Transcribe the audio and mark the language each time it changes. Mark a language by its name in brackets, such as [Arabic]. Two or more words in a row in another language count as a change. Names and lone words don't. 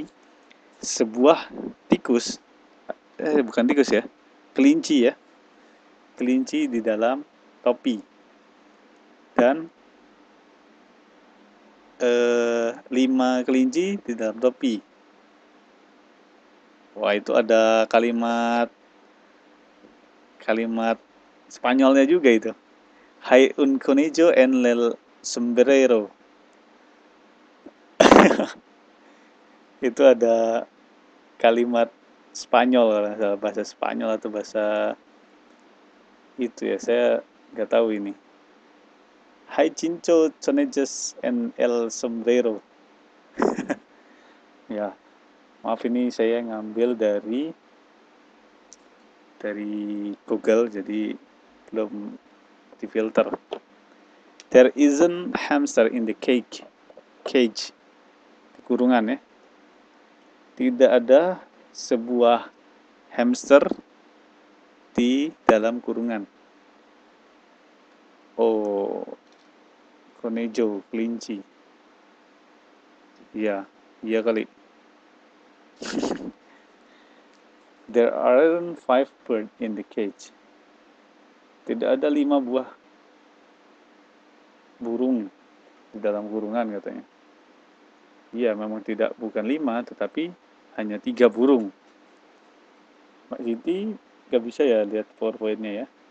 [Indonesian] Sebuah tikus, bukan tikus ya, kelinci ya, kelinci di dalam topi. Dan 5 kelinci di dalam topi. Wah, itu ada kalimat Spanyolnya juga itu. [Spanish] Hay un conejo en el sombrero. [Indonesian] Itu ada kalimat Spanyol, bahasa Spanyol atau bahasa itu ya, saya nggak tahu ini. [Spanish] Hay cinco conejes en el sombrero. [Indonesian] Ya, maaf ini saya ngambil dari Google, jadi belum difilter. [English] There isn't hamster in the cage. [Indonesian] Kurungan ya. Tidak ada sebuah hamster di dalam kurungan. Oh, konejo, kelinci. Iya, iya kali. [English] There aren't 5 birds in the cage. [Indonesian] Tidak ada 5 buah burung di dalam kurungan katanya. Iya, memang bukan 5, tetapi hanya 3 burung. Mbak Siti nggak bisa ya lihat PowerPoint-nya ya.